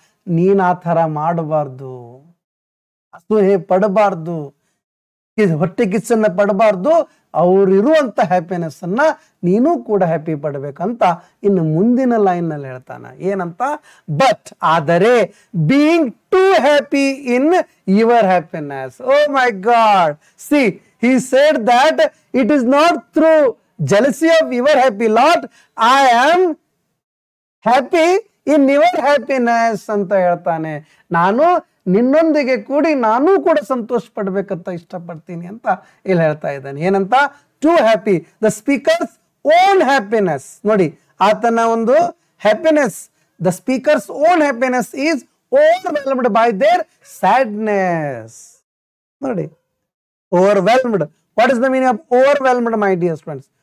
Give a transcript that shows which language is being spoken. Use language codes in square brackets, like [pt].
[kn] ನೀನ್ ಆ ತರ ಮಾಡಬಾರ್ದು, ಅಸೂಯೆ ಪಡಬಾರ್ದು, ಹೊಟ್ಟೆ ಕಿಚ್ಚನ್ನ ಪಡಬಾರ್ದು, ಅವ್ರಿರುವಂತ ಹ್ಯಾಪಿನೆಸ್ ಅನ್ನ ನೀನು ಕೂಡ ಹ್ಯಾಪಿ ಪಡ್ಬೇಕಂತ ಇನ್ನು ಮುಂದಿನ ಲೈನ್ ನಲ್ಲಿ ಹೇಳ್ತಾನ. ಏನಂತ? [en] But ಆದರೆ being to happy in your happiness. Oh my God, see he said that it is not through jealousy of your happy lot, I am happy in your happiness [kn] ಅಂತ ಹೇಳ್ತಾನೆ. ನಾನು ನಿನ್ನೊಂದಿಗೆ ಕೂಡಿ ನಾನು ಕೂಡ ಸಂತೋಷ ಪಡ್ಬೇಕಂತ ಇಷ್ಟಪಡ್ತೀನಿ ಅಂತ ಇಲ್ಲಿ ಹೇಳ್ತಾ ಇದ್ದಾನೆ. ಏನಂತ? [en] To happy the speaker's own happiness. [kn] ನೋಡಿ ಆತನ ಒಂದು [en] Happiness, the speaker's own happiness is overwhelmed by their sadness. ನೋಡಿ, overwhelmed. What is the meaning of overwhelmed, my dear friends?